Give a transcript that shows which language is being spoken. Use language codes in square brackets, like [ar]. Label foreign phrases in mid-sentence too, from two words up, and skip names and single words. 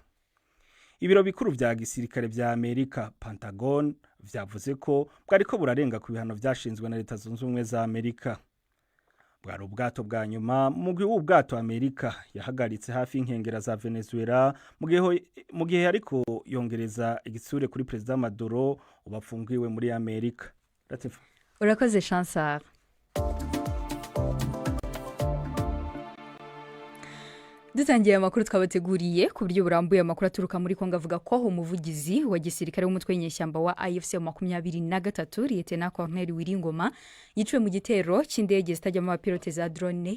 [rn] Ibiro bikuru vya gisirikare vya Amerika Pentagon vyavuze ko bwariko burarenga ku bihano vyashinzwe na Leta Zunze Ubumwe za Amerika. Bwari ubwato bwa nyuma mugwi w'ubwato Amerika yahagaritse hafi inkengera za Venezuela mu gihe ariko yongereza igitsure kuri President Maduro ubafungiwe muri Amerika. Urakoze Chancellor. [rw] Dutangiye amakuru twabateguriye ku buryo burambuye. Amakuru aturuka muri Kongo avuga ko umuvugizi wa gisirikare w'umutwe w'inyeshyamba wa AFC 23 Lieutenant Colonel Wiringoma yiciwe mu gitero cy'indege zitajyamo abapilote za drone.